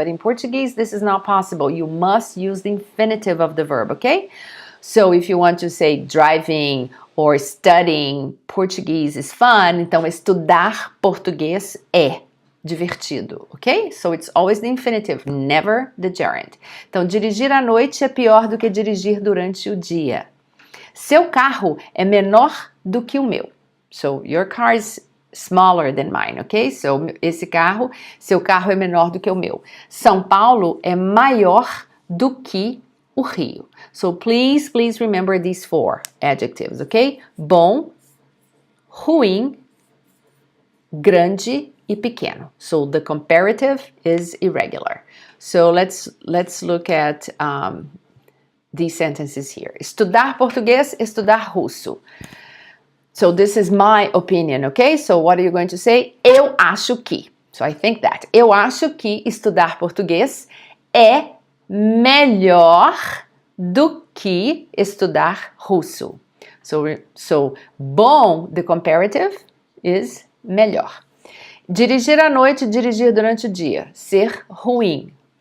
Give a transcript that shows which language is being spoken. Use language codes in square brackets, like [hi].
[en] But in Portuguese, this is not possible. You must use the infinitive of the verb, okay? So if you want to say driving or studying Portuguese is fun, [pt] então estudar português é divertido, ok? [en] So it's always the infinitive, never the gerund. [pt] Então, dirigir à noite é pior do que dirigir durante o dia. Seu carro é menor do que o meu. [en] So, your car is smaller than mine, ok? [pt] So, seu carro é menor do que o meu. São Paulo é maior do que o Rio. [en] So, please remember these 4 adjectives, ok? [pt] Bom, ruim, grande e pequeno. [en] So, the comparative is irregular. So, let's look at these sentences here. [pt] Estudar português, estudar russo. [en] So this is my opinion, okay? So what are you going to say? [pt] Eu acho que. [en] So I think that. [pt] Eu acho que estudar português é melhor do que estudar russo. [en] So bom, the comparative is melhor. [pt] Dirigir à noite, dirigir durante o dia. Ser ruim.